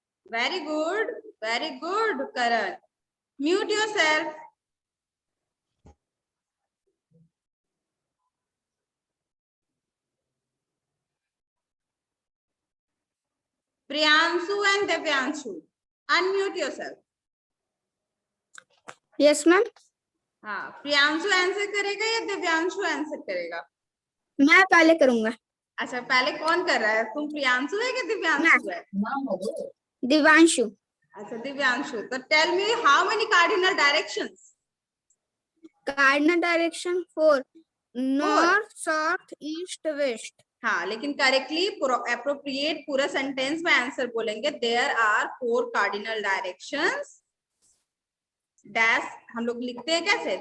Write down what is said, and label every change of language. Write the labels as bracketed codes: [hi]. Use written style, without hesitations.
[en] Very good. Very good, Karan. Mute yourself. Priyanshu and Devyanshu, unmute yourself. Yes, ma'am. [hi] हाँ, Priyanshu answer करेगा या Divyanshu answer करेगा? मैं पहले करूंगा. अच्छा, पहले कौन कर रहा है? तुम प्रियांशु है कि दिव्यांशु है? दिवांशु. अच्छा, दिव्यांशु. [en] तो tell me how many cardinal directions? Cardinal direction 4. North, south, east, west. [hi] हाँ, लेकिन करेक्टली appropriate पूरा सेंटेंस में आंसर बोलेंगे. [en] There are 4 cardinal directions. [hi] Dash हम लोग लिखते हैं कैसे?